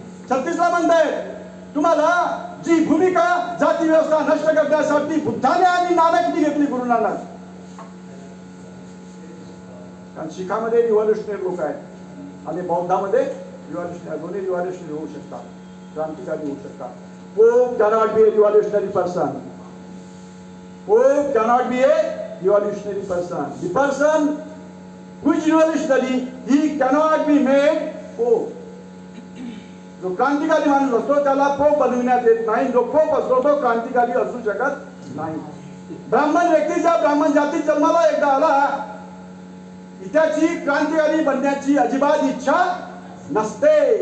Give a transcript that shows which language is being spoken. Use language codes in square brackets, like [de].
[mr] 36 ला म्हणतायत तुम्हाला जी भूमिका जाती व्यवस्था नष्ट करण्यासाठी बुद्धाने आणि नानकनी घेतली गुरु नानक. कारण शिखामध्ये रिव्हॉल्युशनरी लोक आहेत आणि बौद्धामध्ये रिव्हॉल्युशनरी दोन्ही रिव्हॉल्युशनरी होऊ शकतात, क्रांतिकारी होऊ शकतात. [en] Pope cannot be a revolutionary person. Pope cannot be a revolutionary person. The person who is revolutionary, he cannot be made Pope. [mr] जो क्रांतिकारी माणूस असतो त्याला पोप बनविण्यात येत नाही. जो पोप असतो तो क्रांतिकारी असू शकत नाही. ब्राह्मण व्यक्ती ज्या ब्राह्मण जातीत जन्माला एकदा आला त्याची क्रांतिकारी बनण्याची अजिबात इच्छा नसते.